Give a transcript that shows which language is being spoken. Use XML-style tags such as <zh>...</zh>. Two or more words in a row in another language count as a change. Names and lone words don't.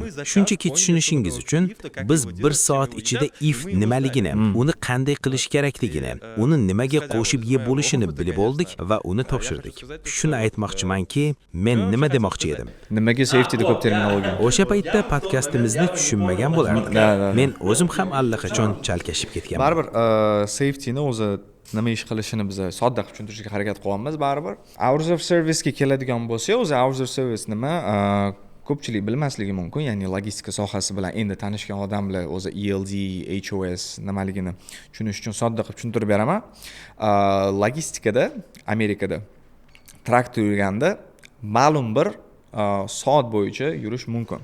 <uz>Shunchaki tushunishingiz uchun biz 1 soat ichida IFT nimaligini, uni qanday qilish kerakligini, uni nimaga qo'shib yeb bo'lishini bilib oldik va uni topshirdik. Shuni aytmoqchimanki, men nima demoqchi edim? Nimaga safetyda ko'p terminologiya? O'sha paytda podkastimizni tushunmagan bo'lardim. Men o'zim ham allaqachon chalkashib ketganman. Baribir safetyni o'zi nima ish qilishini biz sodda qilib tushuntirishga harakat qilyapmiz baribir.</uz> <en>Hours of service</en> <uz>ga keladigan bo'lsa, o'zi</uz> <en>hours of service</en> <uz>nima ko'pchilik bilmasligi mumkin, ya'ni logistika sohasi bilan endi tanishgan odamlar o'zi ELD, HOS nimaligini tushunish uchun sodda qilib tushuntirib beraman. Logistikada Amerikada traktor yurganda ma'lum bir soat bo'yicha yurish mumkin.</uz>